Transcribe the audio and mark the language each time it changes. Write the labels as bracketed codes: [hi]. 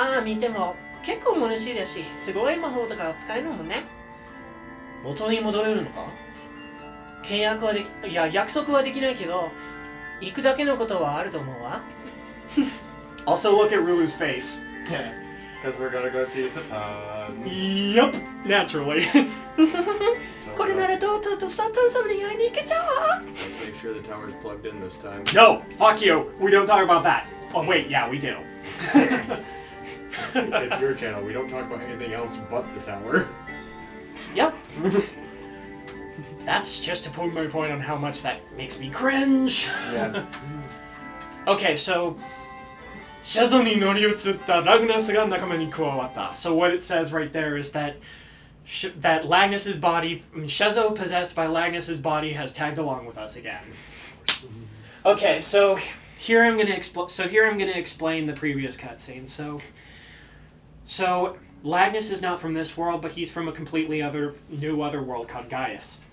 [ja] 見ても結構物知りだし、すごい魔法とか使えるもんね。元に戻れるのか。約束はできないけど行くだけのことはあると思うわ。 [en] Also look at Rulu's face. Yeah, because we're gonna go see Saturn. Yep, naturally. [ja] これならとうとうとサタン様に会いに行けちゃうわ。 [en] Let's make sure the tower's plugged in this time. No, fuck you. We don't talk about that. Oh wait, yeah, we do. It's your channel. We don't talk about anything else but the tower. Yep. That's just to prove my point on how much that makes me cringe. Yeah. Okay, so [ja] Schezoに乗り移ったラグナスが仲間に加わった. [en] So what it says right there is that that Lagnus's body, Schezo possessed by Lagnus's body, has tagged along with us again. Okay, so here I'm gonna explain the previous cutscene. So Lagnus is not from this world, but he's from a completely new world called Gaius.